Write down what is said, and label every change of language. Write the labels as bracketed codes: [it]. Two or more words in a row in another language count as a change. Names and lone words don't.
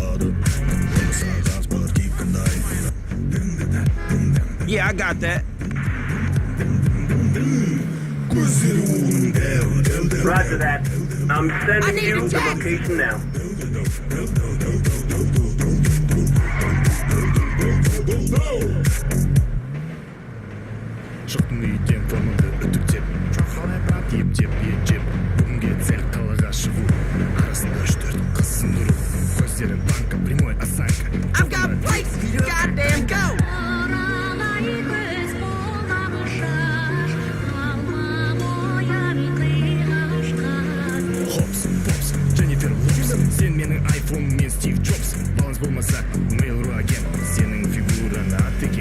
[en] Yeah, I got that. Roger that. I'm sending you the location now. [kk] Шықтың үйден формаңды үтіктеп, қалай брат еп-жеп. Бүгінге цель қалаға шығу, арасында 3-4 қызсын ұру. Көздерін банка, [ru] прямой осанка. [en] I've got plates, goddamn go! [kk] Хопсын, попсын, Дженнифер Лопсын. Сен менің айфон мен Стив Джобсын. Баланс болмаса, Mail.ru агент. Сенің фигураны атекең.